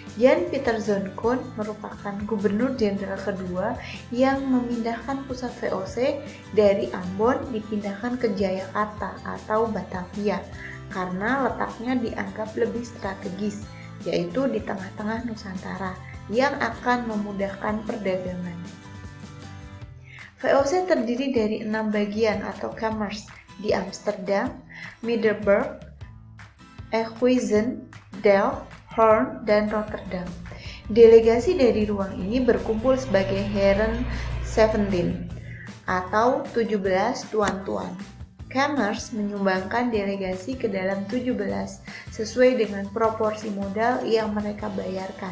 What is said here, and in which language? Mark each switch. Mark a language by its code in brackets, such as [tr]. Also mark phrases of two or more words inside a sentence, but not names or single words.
[id] Jan Pieter Zoon merupakan gubernur jenderal kedua yang memindahkan pusat VOC dari Ambon dipindahkan ke Jayakarta atau Batavia karena letaknya dianggap lebih strategis, yaitu di tengah-tengah Nusantara yang akan memudahkan perdagangan. VOC terdiri dari 6 bagian atau kamers di Amsterdam, Middelburg, Enkhuizen, Delft, Hoorn, dan Rotterdam. Delegasi dari ruang ini berkumpul sebagai Heren 17 atau 17 tuan-tuan. Kamers menyumbangkan delegasi ke dalam 17 sesuai dengan proporsi modal yang mereka bayarkan.